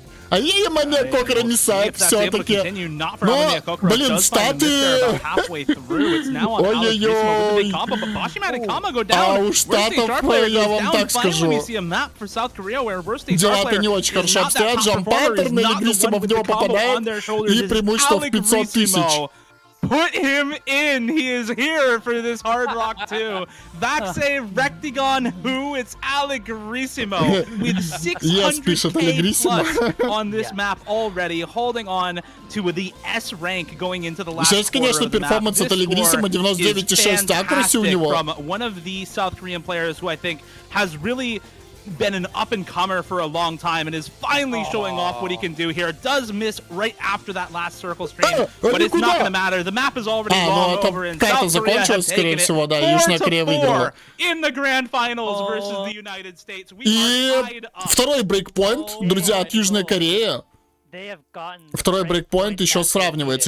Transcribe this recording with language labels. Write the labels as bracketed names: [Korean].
[Russian] А ей Амир Кокора мешает все-таки. Но, блин, статы... Ой-ой-ой. А у Штатов, я вам так скажу, дела-то не очень хорошо обстоят. Джамп-паттерн, или Гриссимо в него попадает, и преимущество в 500 тысяч. [English] Put him in. He is here for this Hard Rock 2. Vaxe Rectigon, who it's Allegrissimo with 600k plus on this map already, holding on to the S rank going into the last quarter [Russian] конечно, [English] of the map. [Russian] перформанс от Allegrissimo 99,6 accuracy у него. [English] From one of the South Korean players who I think has really been an up-and-comer for a long time and is finally showing off what he can do here. Does miss right after that last circle stream, but it's not going to matter. The map is already long over, and South Korea has taken it 4-4 in the grand finals versus the United States. We are tied up. [Russian] Второй брейкпоинт, друзья, от Южной Кореи. Второй брейкпоинт еще сравнивается.